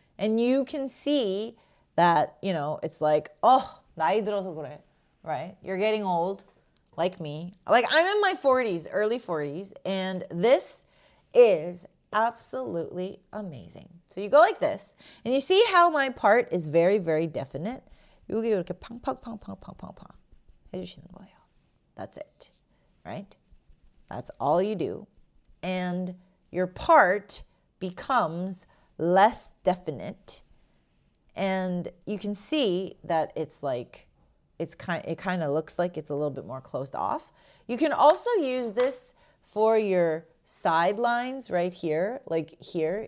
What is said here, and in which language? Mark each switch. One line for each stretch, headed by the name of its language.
English: And you can see that, you know, it's like, oh,
Korean: 나이 들어서 그래,
English: right? You're getting old, like me. Like I'm in my 40s, early 40s, and this is absolutely amazing. So you go like this, and you see how my part is very, very definite.
Korean: 여기 이렇게 팡팡팡팡팡팡팡 해주시는 거예요.
English: That's it, right? That's all you do. And your part becomes less definite. And you can see that it's like, it kind of looks like it's a little bit more closed off. You can also use this for your sidelines right here, like here.